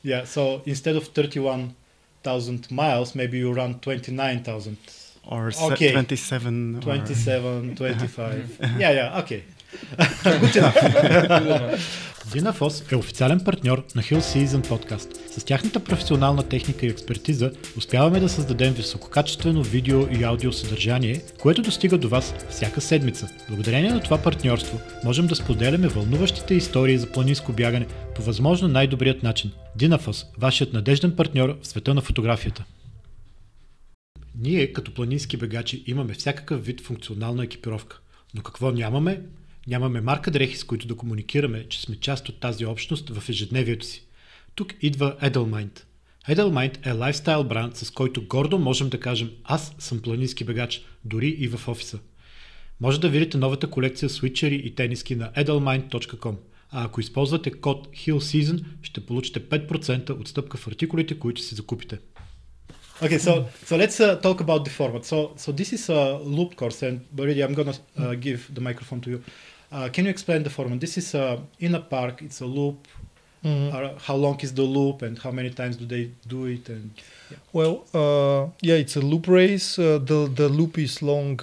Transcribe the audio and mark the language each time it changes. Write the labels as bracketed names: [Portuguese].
[English] Yeah, so instead of 31,000 miles, maybe you run 29,000. Or okay. 27. 27, 25. Yeah, okay. Good enough. [Bulgarian] Dynafos е официален партньор на Hill Season Podcast. С тяхната професионална техника и експертиза успяваме да създадем висококачествено видео и аудио съдържание, което достига до вас всяка седмица. Благодарение на това партньорство можем да споделяме вълнуващите истории за планинско бягане по възможно най-добрият начин. Dynafos, вашият надежден партньор в света на фотографията. Ние, като планински бегачи, имаме всякакъв вид функционална екипировка. Но какво нямаме? Нямаме марка дрехи, с които да комуникираме, че сме част от тази общност в ежедневието си. Тук идва Edelmind. Edelmind е лайфстайл бранд, с който гордо можем да кажем: аз съм планински бегач, дори и в офиса. Може да видите новата колекция свитчери и тениски на edelmind.com, а ако използвате код HEALSEASON, ще получите 5% отстъпка в артикулите, които си закупите. [English] Okay, so let's talk about the format. So this is a loop course, and already I'm gonna give the microphone to you. Can you explain the format? This is in a park. It's a loop. How long is the loop, and how many times do they do it? And well, it's a loop race. The loop is long.